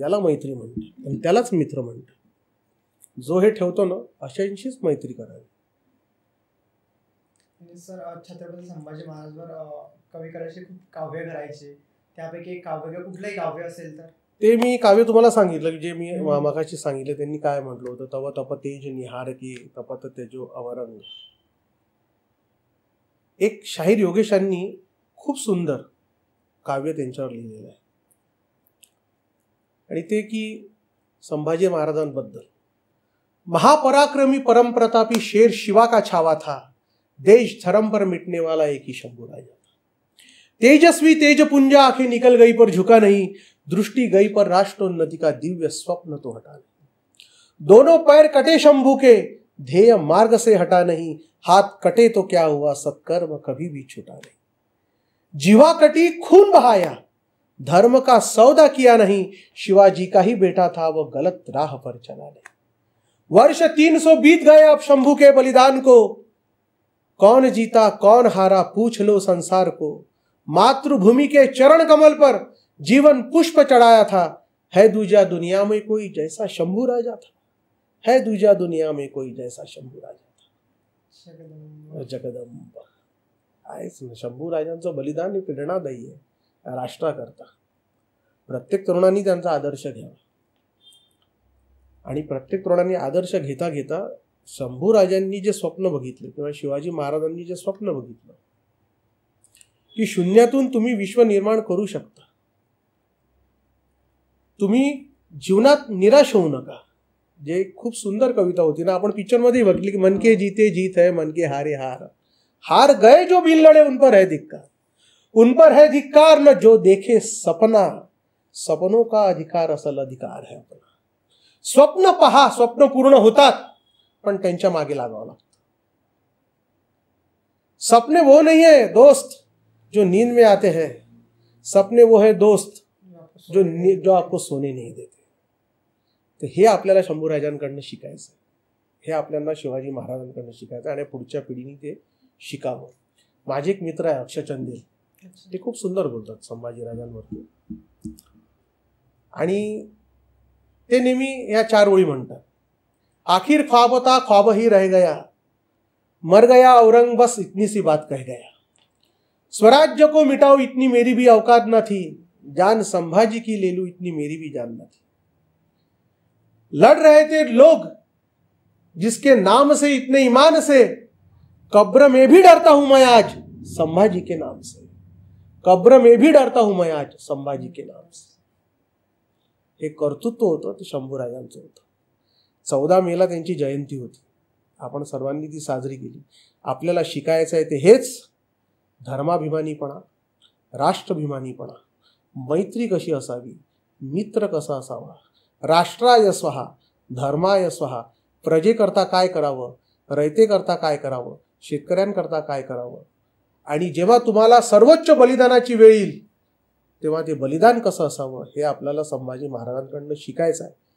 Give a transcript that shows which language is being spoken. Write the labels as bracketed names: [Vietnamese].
[Marathi] याला मैत्री म्हणतात आणि त्यालाच मित्र म्हणतात. जो हे ठेवतो ना, अशांशीच मैत्री करावी. सर, छत्रपती संभाजी महाराजवर कवी कलश खूप काव्य करायचे. त्यापैकी एक काव्य, कुठलंही काव्य असेल तर ते मी काव्य तुम्हाला सांगितलं, जे मी मगाशी सांगितलं. त्यांनी काय म्हटलं होतं? [Hindi] तव तप तेज निहार की तपत तेजो अवरंग. [Marathi] एक शाहीर योगेशांनी खूप सुंदर काव्य त्यांच्यावर लिहिलेलं आहे आणि ते की संभाजी महाराजांबद्दल. [Hindi] महापराक्रमी परमप्रतापी शेर शिवा का छावा था, देश धर्म पर मिटने वाला एक ही शंभू राजा था. तेजस्वी तेजपुंजा आंखें निकल गई पर झुका नहीं, दृष्टि गई पर राष्ट्रोन्नति का दिव्य स्वप्न तो हटा नहीं. दोनों पैर कटे शंभू के, ध्येय मार्ग से हटा नहीं, हाथ कटे तो क्या हुआ, सत्कर्म कभी भी छूटा नहीं. जीवा कटी खून बहाया, धर्म का सौदा किया नहीं, शिवाजी का ही बेटा था वो गलत राह पर चला नहीं. वर्ष 300 बीत गए अब शंभू के बलिदान को, कौन जीता कौन हारा पूछ लो संसार को. मातृभूमि के चरण कमल पर जीवन पुष्प चढ़ाया था, है दूजा दुनिया में कोई जैसा शंभू राजा था. है दूजा दुनिया में कोई जैसा शंभू राजा था. [Marathi] जगदंब आहेच ना. शंभू राजांचं बलिदान हे प्रेरणादायी आहे राष्ट्राकरता. प्रत्येक तरुणांनी त्यांचा आदर्श घ्यावा आणि प्रत्येक तरुणांनी आदर्श घेता घेता शंभू राजांनी जे स्वप्न बघितले किंवा शिवाजी महाराजांनी जे स्वप्न बघितलं की शून्यातून तुम्ही विश्व निर्माण करू शकता. तुम्ही जीवनात निराश होऊ नका. जे खूप सुंदर कविता होती ना, आपण पिक्चरमध्ये बघली की [Hindi] मन के जीते जीत है, मन के हारे हार. हार गए जो बिन लड़े उन पर है धिक्कार, उन पर है धिक्कार न जो देखे सपना, सपनों का अधिकार असल अधिकार है अपना. [Marathi] स्वप्न पहा, स्वप्न पूर्ण होतात पण त्यांच्या मागे लागावं लागतं. [Hindi] सपने वो नहीं है दोस्त जो नींद में आते हैं, सपने वो है दोस्त जो आपको सोने नहीं देते. [Marathi] तर हे आपल्याला शंभू राजांकडनं शिकायचं. हे आपल्याला शिवाजी महाराजांकडनं शिकायचं आणि पुढच्या पिढीने ते शिकावं. माझे एक मित्र आहे अक्षय चंदेल, ते खूप सुंदर बोलतात संभाजी राजांवरती आणि ते नेहमी या 4 ओळी म्हणतात. [Hindi] आखिर ख्वाब था ख्वाब ही रह गया, मर गया औरंग बस इतनी सी बात कह गया. स्वराज्य को मिटाओ इतनी मेरी भी औकात न थी, जान संभाजी की ले लूं इतनी मेरी भी जान न थी. लड़ रहे थे लोग जिसके नाम से इतने ईमान से, कब्र में भी डरता हूं मैं आज संभाजी के नाम से. कब्र में भी डरता हूं मैं आज संभाजी के नाम से. [Marathi] हे कर्तृत्व होतं ते शंभूराजांचं होतं. 14 मेला त्यांची जयंती होती. आपण सर्वांनी ती साजरी केली. आपल्याला शिकायचं आहे ते हेच: धर्माभिमानीपणा, राष्ट्राभिमानीपणा, मैत्री कशी असावी, मित्र कसा असावा, राष्ट्राय स्वहा, धर्माय स्वहा, प्रजेकरता काय करावं, रयतेकरता काय करावं, शेतकऱ्यांकरता काय करावं, आणि जेव्हा तुम्हाला सर्वोच्च बलिदानाची वेळ येईल तेव्हा ते बलिदान कसं असावं हे आपल्याला संभाजी महाराजांकडनं शिकायचं आहे.